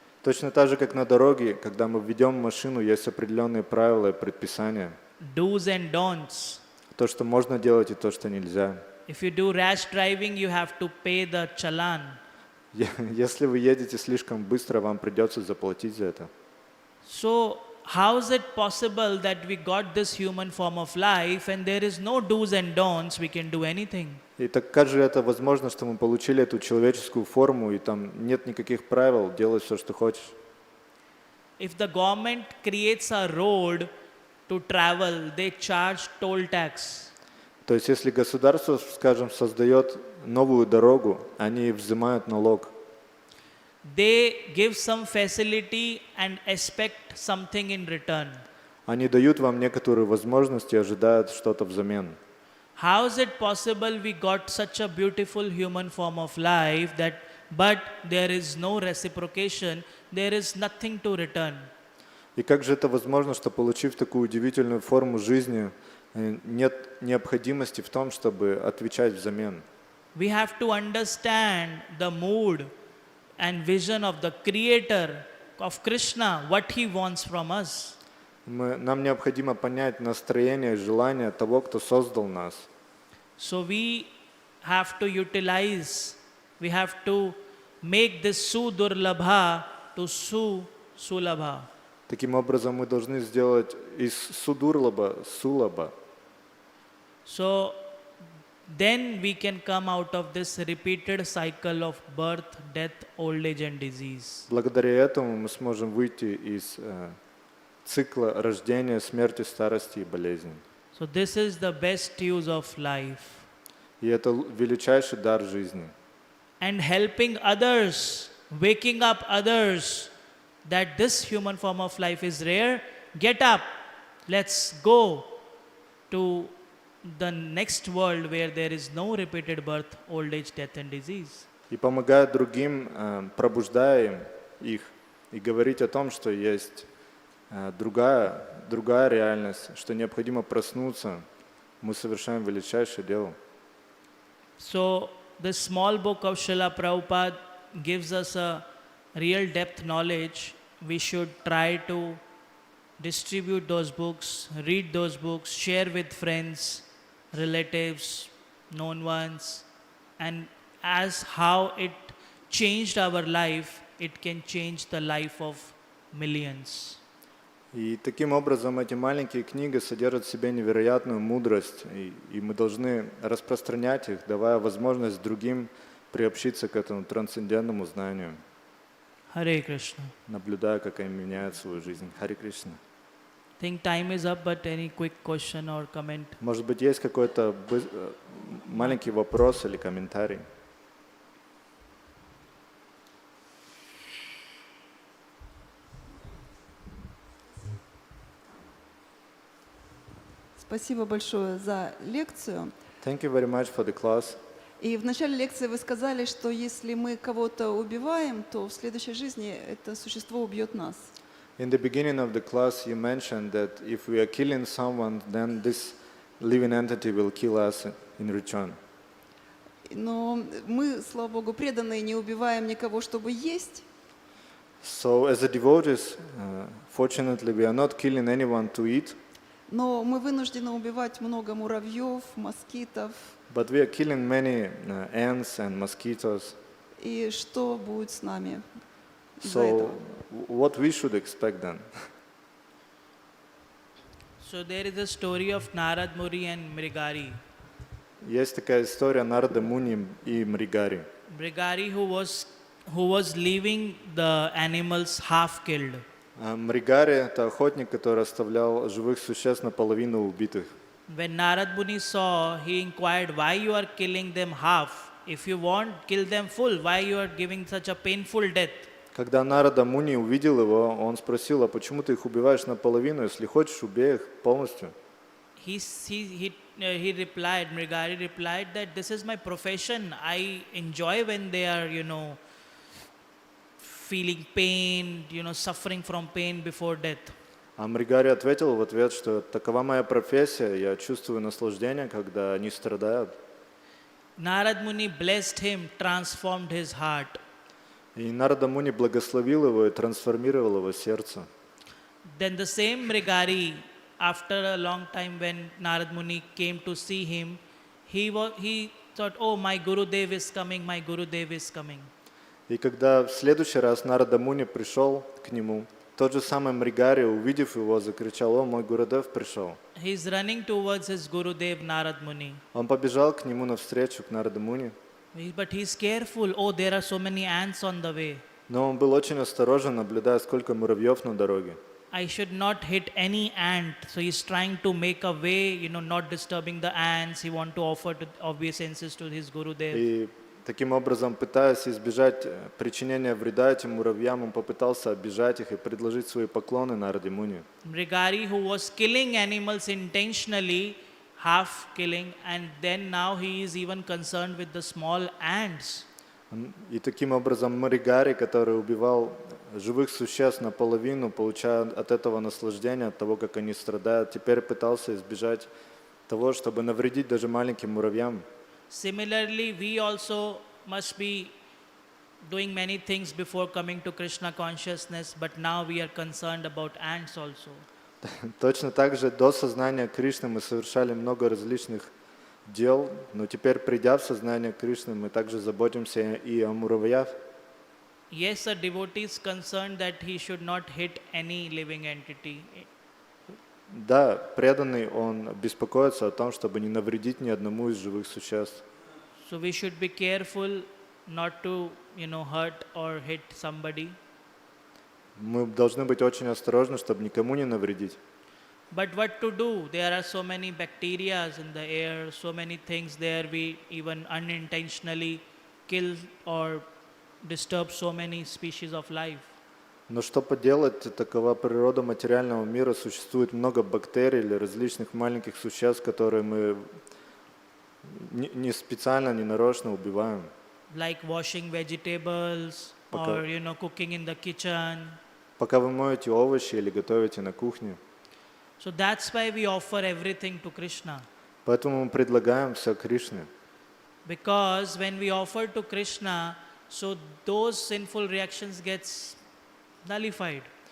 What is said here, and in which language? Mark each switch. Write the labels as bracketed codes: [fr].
[ru] Точно так же, как на дороге, когда мы ведем машину, есть определенные правила и предписания. [en] Do's and don'ts. [ru] То, что можно делать и то, что нельзя. [en] If you do rash driving, you have to pay the challan. [ru] Если вы едете слишком быстро, вам придется заплатить за это. [en] So, how is it possible that we got this human form of life and there is no do's and don'ts, we can do anything? [ru] И так как же это возможно, что мы получили эту человеческую форму, и там нет никаких правил, делай все, что хочешь? [en] If the government creates a road to travel, they charge toll tax. [ru] То есть если государство, скажем, создает новую дорогу, они взимают налог. [en] They give some facility and expect something in return. [ru] Они дают вам некоторые возможности и ожидают что-то взамен. [en] How is it possible we got such a beautiful human form of life but there is no reciprocation, there is nothing to return? [ru] И как же это возможно, что, получив такую удивительную форму жизни, нет необходимости в том, чтобы отвечать взамен? [en] We have to understand the mood and vision of the Creator, of Krishna, what He wants from us. [ru] Нам необходимо понять настроение и желание того, кто создал нас. [en] So we have to utilize, we have to make this sudurlabha to sulabha. [ru] Таким образом, мы должны сделать из судурлаба сулаба. [en] So then we can come out of this repeated cycle of birth, death, old age and disease. [ru] Благодаря этому мы сможем выйти из цикла рождения, смерти, старости и болезни. [en] So this is the best use of life. [ru] И это величайший дар жизни. [en] And helping others, waking up others that this human form of life is rare, get up, let's go to the next world where there is no repeated birth, old age, death and disease. [ru] И помогая другим, пробуждая их, и говорить о том, что есть другая реальность, что необходимо проснуться, мы совершаем величайшее дело. [en] So this small book of Srila Prabhupada gives us a real depth knowledge. We should try to distribute those books, read those books, share with friends, relatives, known ones, and as how it changed our life, it can change the life of millions. [ru] И таким образом эти маленькие книги содержат в себе невероятную мудрость, и мы должны распространять их, давая возможность другим приобщиться к этому трансцендентному знанию, [en] Hare Krishna. [ru] наблюдая, как они меняют свою жизнь. Харе Кришна. [en] I think time is up, but any quick question or comment? [ru] Может быть, есть какой-то маленький вопрос или комментарий? Спасибо большое за лекцию. [en] Thank you very much for the class. [ru] И в начале лекции вы сказали, что если мы кого-то убиваем, то в следующей жизни это существо убьет нас. [en] In the beginning of the class, you mentioned that if we are killing someone, then this living entity will kill us in return. [ru] Но мы, слава Богу, преданные, не убиваем никого, чтобы есть. [en] So as a devotees, fortunately, we are not killing anyone to eat, [ru] Но мы вынуждены убивать много муравьев, москитов. [en] but we are killing many ants and mosquitoes. [ru] И что будет с нами из-за [en] So [ru] этого? [en] what we should expect then? So there is a story of Narad Muni and Mrigari. [ru] Есть такая история Нарада Муни и Мригари. [en] Mrigari who was leaving the animals half killed. [ru] Мригари — это охотник, который оставлял живых существ наполовину убитых. [en] When Narad Muni saw, he inquired why you are killing them half. If you want, kill them full. Why you are giving such a painful death? [ru] Когда Нарада Муни увидел его, он спросил: а почему ты их убиваешь наполовину? Если хочешь, убей их полностью. [en] He replied, Mrigari replied that this is my profession. I enjoy when they are, feeling pain, suffering from pain before death. [ru] А Мригари ответил в ответ, что такова моя профессия, я чувствую наслаждение, когда они страдают. [en] Narad Muni blessed him, transformed his heart. [ru] И Нарада Муни благословил его и трансформировал его сердце. [en] Then the same Mrigari, after a long time when Narad Muni came to see him, he thought, oh, my Gurudev is coming, my Gurudev is coming. [ru] И когда в следующий раз Нарада Муни пришел к нему, тот же самый Мригари, увидев его, закричал: о, мой Гурудев пришел. [en] He is running towards his Gurudev Narad Muni. [ru] Он побежал к нему навстречу, к Нараду Муни. [en] But he is careful. Oh, there are so many ants on the way. [ru] Но он был очень осторожен, наблюдая, сколько муравьев на дороге. [en] I should not hit any ant. So he's trying to make a way, not disturbing the ants. He want to offer obeisances to his Gurudev. [ru] И таким образом, пытаясь избежать причинения вреда этим муравьям, он попытался обижать их и предложить свои поклоны Нараде Муни. [en] Mrigari, who was killing animals intentionally, half killing, and then now he is even concerned with the small ants. [ru] И таким образом Мригари, который убивал живых существ наполовину, получая от этого наслаждение, от того, как они страдают, теперь пытался избежать того, чтобы навредить даже маленьким муравьям. [en] Similarly, we also must be doing many things before coming to Krishna consciousness, but now we are concerned about ants also. [ru] Точно так же до сознания Кришны мы совершали много различных дел, но теперь, придя в сознание Кришны, мы также заботимся и о муравьях. [en] Yes, a devotee is concerned that he should not hit any living entity. [ru] Да, преданный, он беспокоится о том, чтобы не навредить ни одному из живых существ. [en] So we should be careful not to, hurt or hit somebody. [ru] Мы должны быть очень осторожны, чтобы никому не навредить. [en] But what to do? There are so many bacteria in the air, so many things there. We even unintentionally kill or disturb so many species of life. [ru] Но что поделать, такова природа материального мира. Существует много бактерий или различных маленьких существ, которые мы не специально, не нарочно убиваем. [en] Like washing vegetables or, cooking in the kitchen. [ru] Пока вы моете овощи или готовите на кухне. [en] So that's why we offer everything to Krishna. [ru] Поэтому мы предлагаем все Кришне. [en] Because when we offer to Krishna, so those sinful reactions gets nullified.